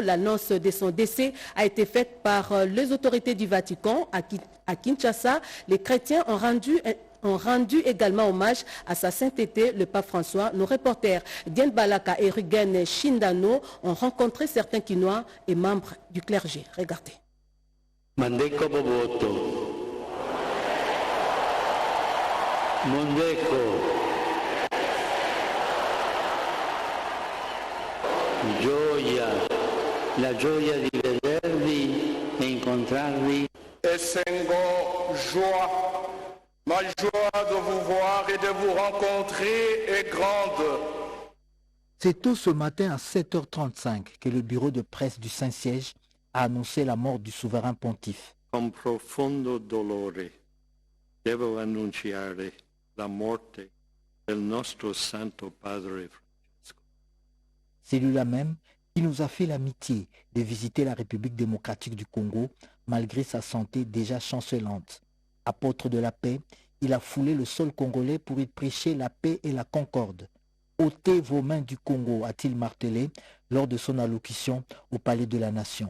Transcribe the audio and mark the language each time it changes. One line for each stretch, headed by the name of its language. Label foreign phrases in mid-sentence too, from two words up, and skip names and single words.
French: L'annonce de son décès a été faite par les autorités du Vatican à Kinshasa. Les chrétiens ont rendu également hommage à sa sainteté, le pape François. Nos reporters Diane Balaka et Rugen Shindano ont rencontré certains Quinois et membres du clergé. Regardez.
Lingala: Mandeko Boboto. Mondeko,
Italian: gioia, la gioia di vedervi e incontrarvi.
Lingala: Essengo,
French: joie, ma joie de vous voir et de vous rencontrer est grande. C'est tôt ce matin à 7h35 que le bureau de presse du Saint-Siège a annoncé la mort du souverain pontife.
Italian: Con profondo dolore devo annunciare la morte del nostro Santo Padre Francesco.
French: C'est lui-là même qui nous a fait l'amitié de visiter la République démocratique du Congo malgré sa santé déjà chancelante. Apôtre de la paix, il a foulé le sol congolais pour y prêcher la paix et la concorde. Ôtez vos mains du Congo, a-t-il martelé lors de son allocution au Palais de la Nation.